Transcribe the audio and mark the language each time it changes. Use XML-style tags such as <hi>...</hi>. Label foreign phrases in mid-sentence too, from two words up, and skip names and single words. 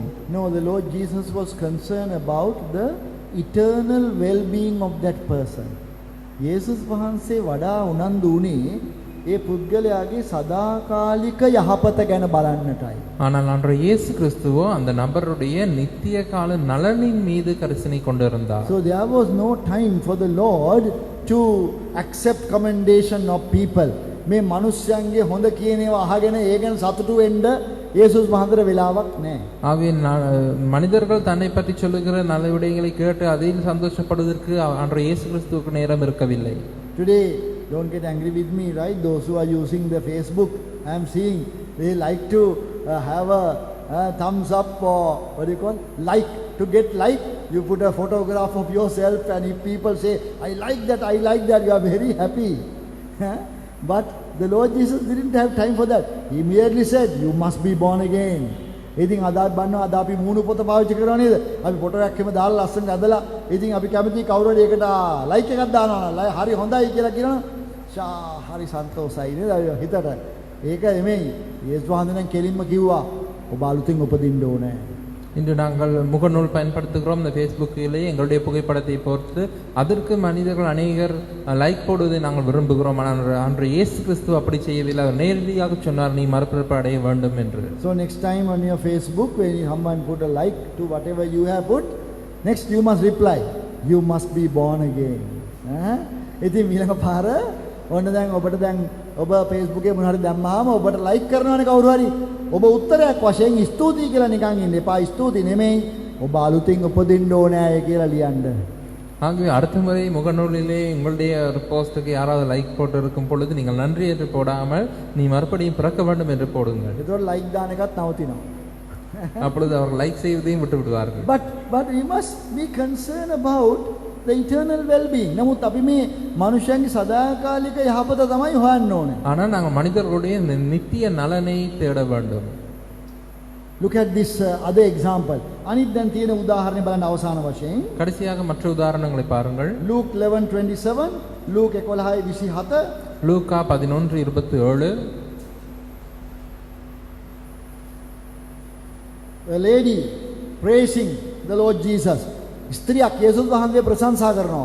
<en>No, the Lord Jesus was concerned about the eternal well-being of that person.</en> <si>යේසුස් වහන්සේ වඩා උනන්දු වුණේ ඒ පුද්ගලයාගේ සදාකාලික යහපත ගැන බලන්නටයි.</si> <ta>ஆனால் ஆண்டவர் இயேசு கிறிஸ்துவோ அந்த நபருடைய நித்திய கால நலனின் மீது கரிசனை கொண்டிருந்தார்.</ta> <en>So there was no time for the Lord to accept commendation of people.</en> <si>මේ මිනිස්යන්ගේ හොඳ කියන ඒවා අහගෙන ඒ ගැන සතුටු වෙන්න යේසුස් වහන්සේට වෙලාවක් නැහැ.</si> <ta>ஆகவே மனிதர்கள் தன்னை பற்றி சொல்லுகிற நல்ல விடயங்களை கேட்டு அதில் சந்தோஷப்படுவதற்கு ஆண்டவர் இயேசு கிறிஸ்துவுக்கு நேரம் இருக்கவில்லை.</ta> <en>Today, don't get angry with me, right? Those who are using the Facebook, I am seeing they like to have a thumbs up or what do you call, like, to get like. You put a photograph of yourself and if people say, I like that, you are very happy. But the Lord Jesus didn't have time for that. He merely said, you must be born again.</en> <si>ඉතින් අදත් බන්නවා අද අපි මූණු පොත පාවිච්චි කරනවා නේද? අපි ෆොටෝ එකක් එහෙම දාලා ලස්සනට ඇදලා ඉතින් අපි කැමති කවුරු හරි ඒකට ලයික් එකක් දානවා. හරි හොඳයි කියලා කියනවා. හරි සන්තෝෂයි නේද හිතට. ඒක නෙමෙයි. යේසුස් වහන්සේ නම් කෙලින්ම කිව්වා ඔබ අලුතින් උපදින්න ඕනේ.</si> <ta>இன்று நாங்கள் முகநூல் பயன்படுத்துகிறோம். இந்த ஃபேஸ்புக்கிலேயே எங்களுடைய புகைப்படத்தை பொறுத்து அதற்கு மனிதர்கள் அநேகர் லைக் போடுவதை நாங்கள் விரும்புகிறோம். ஆனால் அன்று இயேசு கிறிஸ்து அப்படி செய்யவில்லை. அவர் நேரடியாக சொன்னார், நீ மறுபிறப்பு அடைய வேண்டும் என்று.</ta> <en>So next time on your Facebook when someone put a like to whatever you have put, next you must reply, you must be born again.</en> <si>ඉතින් ඊළඟ පාර ඔන්න දැන් ඔබට දැන් ඔබ Facebook එකේ මොන හරි දැම්මහම ඔබට like කරනවනේ කවුරු හරි. ඔබ උත්තරයක් වශයෙන් ස්තුතියි කියලා නිකන් ඉන්න එපා. ස්තුති නෙමෙයි, ඔබ අලුතින් උපදින්න ඕනේ කියලා ලියන්න.</si> <ta>ஆகவே அடுத்த முறை முகநூலிலே உங்களுடைய ஒரு போஸ்ட்டுக்கு யாராவது லைக் போட்டு இருக்கும் பொழுது நீங்கள் நன்றி என்று போடாமல் நீ மறுபடியும் பிறக்க வேண்டும் என்று போடுங்கள்.</ta> <si>ඒතකොට like දාන එකත් නවතිනවා.</si> <ta>அப்பொழுது அவர்கள் லைக் செய்வதையும் விட்டு விடுவார்கள்.</ta> <en>But we must be concerned about the eternal well-being.</en> <si>නමුත් අපි මේ මනුෂ්‍යයන්ගේ සදාකාලික යහපත තමයි හොයන්න ඕනේ.</si> <ta>ஆனால் நாங்கள் மனிதர்களுடைய நித்திய நலனை தேட வேண்டும்.</ta> <en>Look at this other example.</en> <si>අනිත් දැන් තියෙන උදාහරණය බලන්න අවසාන වශයෙන්.</si> <ta>கடைசியாக மற்ற உதாரணங்களை பாருங்கள்.</ta> <en>Luke 11:27, Luke 11:27,</en> <ta>லூக்கா 11:27.</ta> <en>A lady praising the Lord Jesus.</en> <si>ஸ்திரிයක් යේසුස් වහන්සේ ප්‍රශංසා කරනවා.</si>